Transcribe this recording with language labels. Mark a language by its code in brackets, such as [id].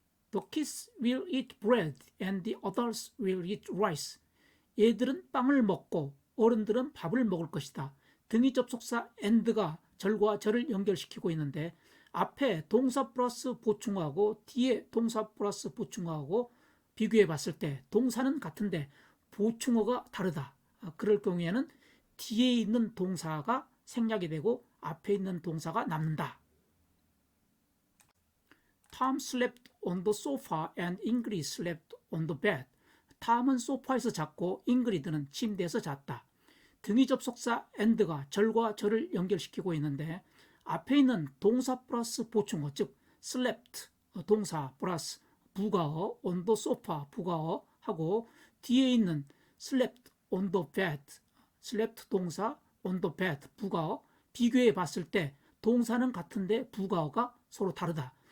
[en] The kids will eat bread and the adults will eat rice. [ko] 얘들은 빵을 먹고 어른들은 밥을 먹을 것이다. 등이 접속사 and가 절과 절을 연결시키고 있는데 앞에 동사 플러스 보충어하고 뒤에 동사 플러스 보충어하고 비교해 봤을 때 동사는 같은데 보충어가 다르다. 그럴 경우에는 뒤에 있는 동사가 생략이 되고 앞에 있는 동사가 남는다. [en] Tom slept on the sofa and Ingrid slept on the bed. [ko] 탐은 소파에서 잤고 잉그리드는 침대에서 잤다. 등이 접속사 and가 절과 절을 연결시키고 있는데 앞에 있는 동사 플러스 보충어 즉 slept 동사 플러스 부가어 [en] on the sofa [ko] 부가어 하고 뒤에 있는 [en] slept on the bed [ko] slept 동사 [en] on the bed [ko] 부가어 비교해 봤을 때 동사는 같은데 부가어가 서로 다르다.